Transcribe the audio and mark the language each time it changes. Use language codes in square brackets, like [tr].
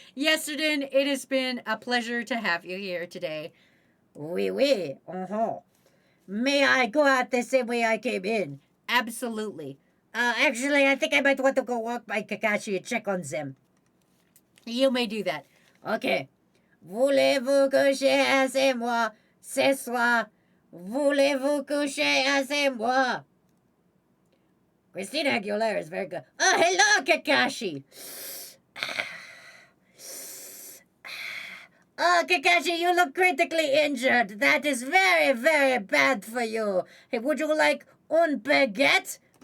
[en] Yesterday, it has been a pleasure to have you here today. [fr] Oui, oui. Uh-huh. [en] May I go out the same way I came in? Absolutely. Actually, I think I might want to go walk by Kakashi and check on them. You may do that. Okay. [fr] Voulez-vous coucher avec moi ce soir? Voulez-vous coucher avec moi? [en] Christina Aguilera is very good. Oh, hello, Kakashi. Oh, Kakashi, you look critically injured. That is very, very bad for you. Hey, would you like [fr] un baguette?